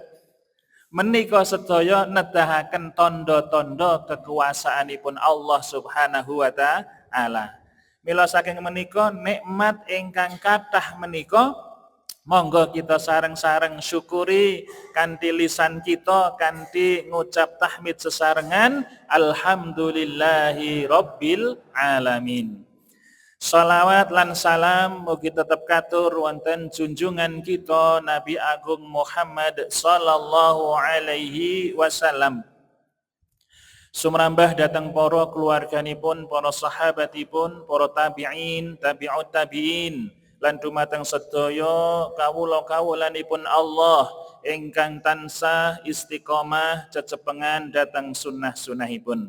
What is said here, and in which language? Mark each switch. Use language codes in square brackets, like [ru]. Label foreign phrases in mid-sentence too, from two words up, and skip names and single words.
[jv] Menika sedaya nedahaken tondo-tondo kekuasaanipun [ar] الله سبحانه وتعالى. [jv] Mila saking menika nikmat ingkang kathah menika monggo kita sareng-sareng syukuri kanthi lisan kita, kanthi ngucap tahmid sesarengan [ar] الحمد لله رب العالمين. [jv] Salawat lan salam mugi tetep katur wonten junjungan kita Nabi Agung Muhammad [ar] صلى الله عليه وسلم. [jv] Sumrambah datang para keluarganipun, para sahabatipun, para tabi'in, [ar] تابعي التابعين, [jv] lan dumateng sedaya kawula-kawulanipun Allah ingkang tansah istiqomah cecepengan datang sunnah-sunnahipun.